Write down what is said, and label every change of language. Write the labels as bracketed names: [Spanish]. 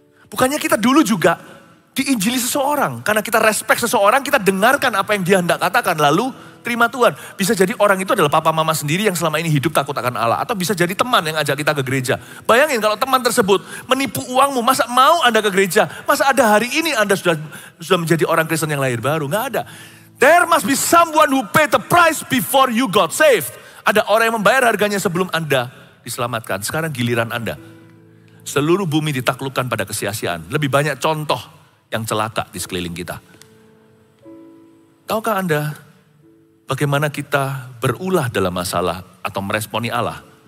[Indonesian] Bukannya kita dulu juga diinjili seseorang. Karena kita respect seseorang, kita dengarkan apa yang dia hendak katakan, lalu terima Tuhan. Bisa jadi orang itu adalah papa mama sendiri yang selama ini hidup takut akan Allah. Atau bisa jadi teman yang ajak kita ke gereja. Bayangin kalau teman tersebut menipu uangmu, masa mau Anda ke gereja? Masa ada hari ini Anda sudah menjadi orang Kristen yang lahir baru? Nggak ada. [English] There must be someone who paid the price before you got saved. [Indonesian] Ada orang yang membayar harganya sebelum Anda diselamatkan. Sekarang giliran Anda. Seluruh bumi ditaklukkan pada kesia-siaan. Lebih banyak contoh yang celaka di sekeliling kita. Tahukah Anda bagaimana kita berulah dalam masalah atau meresponi Allah?